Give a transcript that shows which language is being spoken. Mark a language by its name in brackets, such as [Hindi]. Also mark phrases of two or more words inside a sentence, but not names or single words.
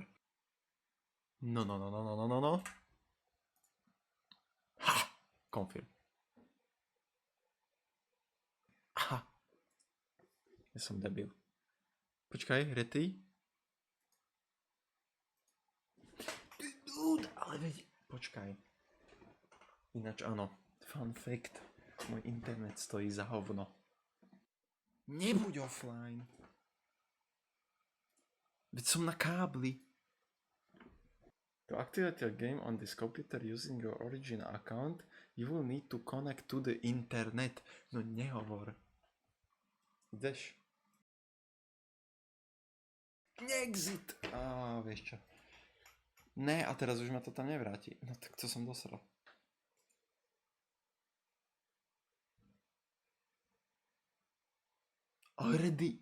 [Slovak] No. Ha! Confirm. Aha. Ja som debil. Počkaj, rety? Ale veď, počkaj. Ináč áno, [English] fun fact. [Slovak] Môj internet stojí za hovno. Nebuď offline. Veď som na kábli. [English] To activate your game on this computer using your Origin account, you will need to connect to the internet. [Slovak] No nehovor. Ideš? Exit! Vieš čo. Ne, a teraz už ma to tam nevráti. No tak to som dosral. Already.